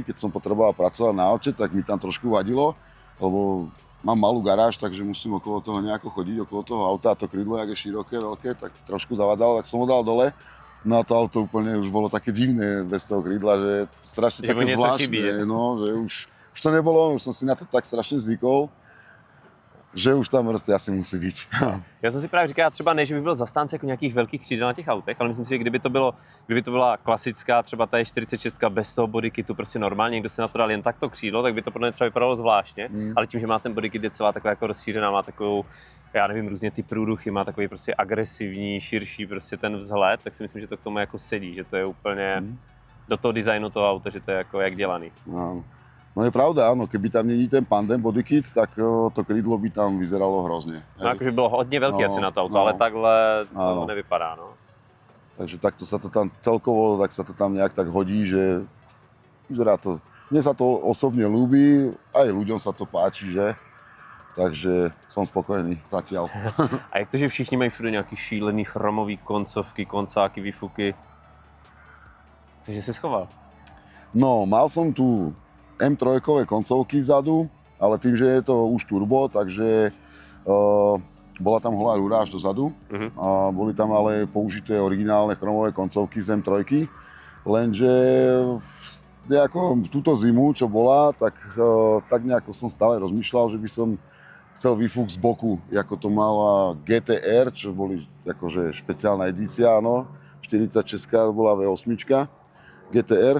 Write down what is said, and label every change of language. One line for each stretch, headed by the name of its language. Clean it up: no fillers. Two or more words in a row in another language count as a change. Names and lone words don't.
Slovak: Keď som potreboval pracovať na aute, tak mi tam trošku vadilo, lebo mám malú garáž, takže musím okolo toho nejako chodiť, okolo toho auta a to krydlo, jak je široké, veľké, tak trošku zavadzalo, tak som ho dal dole. No a to auto úplne už bolo také divné bez toho krídla, že strašne že také zvláštne, no, že už to nebolo, už som si na to tak strašne zvykol, že už tam
Czech: prostě asi musí být. Já jsem si právě říkal, třeba ne, že bych byl zastánce jako nějakých velkých křídel na těch autech, ale myslím si, že kdyby to byla klasická třeba ta 46 bez toho bodykitu, prostě normálně, někdo si na to dal jen takto křídlo, tak by to podle mě třeba vypadalo zvláštně, ale tím, že má ten bodykit je celá taková jako rozšířená, má takovou, já nevím, různě ty průduchy, má takový prostě agresivní, širší prostě ten vzhled, tak si myslím, že to k tomu jako sedí, že to je úplně do toho designu toho auta, že to je jako jak dělaný.
Slovak: No je pravda, áno, keby tam není ten Pandem bodykit, tak to krídlo by tam vyzeralo hrozně.
Czech: No jakože bylo hodně velký asi na to auto, ale takhle to nevypadá, no.
Slovak: Takže takto sa to tam celkovo, tak sa to tam nejak tak hodí, že vyzerá to, mne sa to osobne ľúbi, aj ľuďom sa to páči, že? Takže som spokojený zatiaľ.
Czech: A jak to, že všichni mají všude nějaký šílený chromový koncovky, koncáky, výfuky? Cože jsi schoval?
Slovak: No, mal som tu M3 koncovky vzadu, ale tým, že je to už turbo, takže bola tam holá rúra až dozadu a boli tam ale použité originálne chromové koncovky z M3, lenže nejako v túto zimu, čo bola, tak nejako som stále rozmýšľal, že by som chcel výfuk z boku, ako to mala GTR, čo boli akože špeciálna edícia, áno, 46 bola V8 GTR.